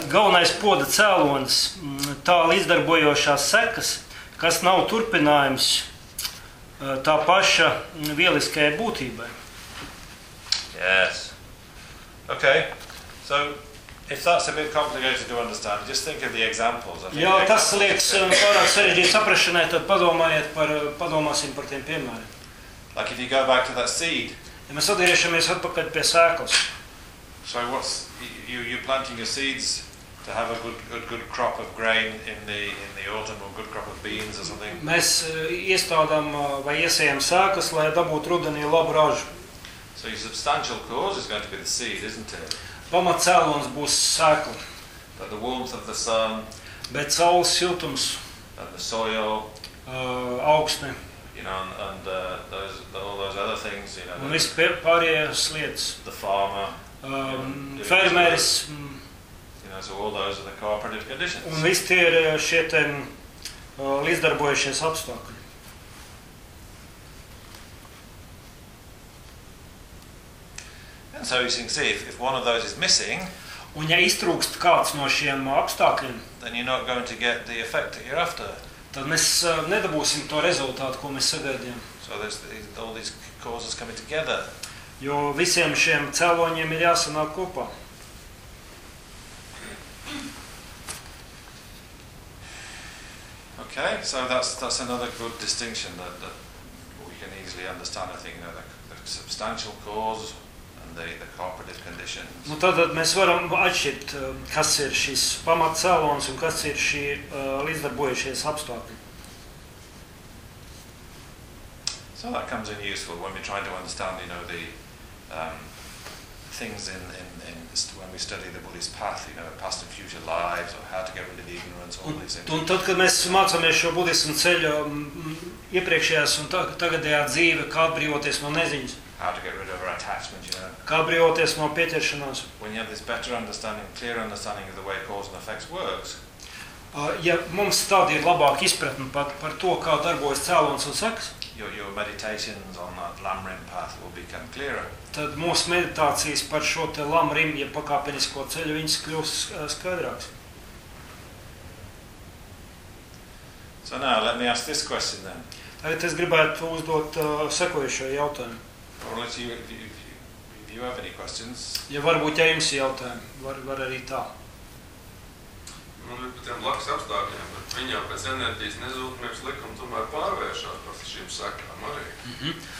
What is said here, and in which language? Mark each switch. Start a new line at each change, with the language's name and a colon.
Latvian: Galvenais poda cēlons, tā līdzdarbojošās sekas, kas nav turpinājums tā paša vieliskajai būtībai.
English: Yes. Okay. So, if that's a bit complicated to understand, just think of the examples.
Latvian: Jā, tas liekas pārāk sarežģīt saprašanai, tad padomāsim par tiem piemēriem.
English: Like if you go back to that seed.
Latvian: Ja mēs atgriešamies atpakaļ pie sēklas.
English: So what's you planting your seeds to have a good crop of grain in the autumn, or good crop of beans or something?
Latvian: Mēs iestādām vai iesējam sēklas, lai dabūtu rudenī labu ražu.
English: So your substantial cause is going to be the seed, isn't it?
Latvian: Pamat cēlons būs sēkla.
English: But the warmth of the sun.
Latvian: Bet saules siltums.
English: But the soil.
Latvian: Augsne.
English: You know, and all those other things, you know.
Latvian: Un viss pārējās lietas.
English: The farmer.
Latvian: Fermeris.
English: You know, so all those are the cooperative conditions.
Latvian: Un viss tie ir šie te līdzdarbojušies apstākļi.
English: And so you can see if one of those is missing,
Latvian: un ja iztrūkst kāds no šiem apstākļiem,
English: then you're not going to get the effect that you're after.
Latvian: Tad mēs nedabūsim to rezultātu, ko mēs sagaidījām.
English: So all these causes coming together.
Latvian: Jo visiem šiem cēloņiem ir jāsanāk kopā.
English: Okay, so that's another good distinction that we can easily understand, I think, you know, the substantial cause and the cooperative conditions.
Latvian: Nu tad mēs varam atšķirt, kas ir šis pamat cēlons un kas ir šī līdzdarbojušies apstākļi.
English: So that comes in useful when we're trying to understand, you know, the things in when we study the Buddhist path, you know, past and future lives, or how to get rid of the ignorance, all these things.
Latvian: Un tad, kad mēs mācāmies šo budismu ceļu iepriekšējās un tagadējā dzīve, kā atbrīvoties no neziņas.
English: How to get rid of our attachment, you know.
Latvian: Kā atbrīvoties no pieķeršanās.
English: When you have this better understanding, clear understanding of the way cause and effects works.
Latvian: Ja mums tad ir labāk izpratni par to, kā darbojas cēlons un sekas.
English: Your meditations on that Lam Rim path will become clearer.
Latvian: Tad mūsu meditācijas par šo te Lam Rim, ja pakāpenisko ceļu, viņas kļūs skaidrāks.
English: So now, let me ask this question then.
Latvian: Tad es gribētu uzdot sekojušo jautājumu.
English: Or let you, if you have any questions.
Latvian: Ja varbūt, ja jums jautājumu, var arī tā. Un par tiem laks apstākļiem, bet viņā pēc enerģijas nezūtnības likuma tomēr pārvēršās par šīm sakām arī.